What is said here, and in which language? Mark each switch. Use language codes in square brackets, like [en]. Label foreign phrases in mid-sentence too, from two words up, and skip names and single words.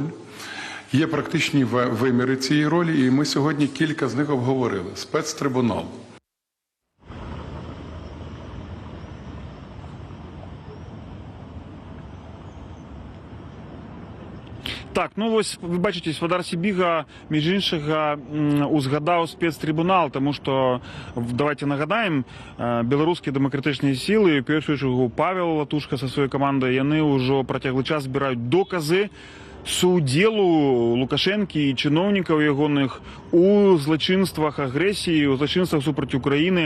[uk] Є практичні виміри цієї ролі, і ми сьогодні кілька з них обговорили. Спецтрибунал. [be] Так, ну вось вы бачыце, спадар Сібіга, між іншага, узгадаў спецтрибунал, тому што, давайте нагадаем, беларускія дэмакратычныя сілы, в першую чаргу Павел Латушка са сваёй камандай, яны ўжо працяглы час збіраюць доказы суудзелу Лукашэнкі і чыноўнікаў ягоных у злачынствах агрэсіі, у злачынствах супраць Украіны.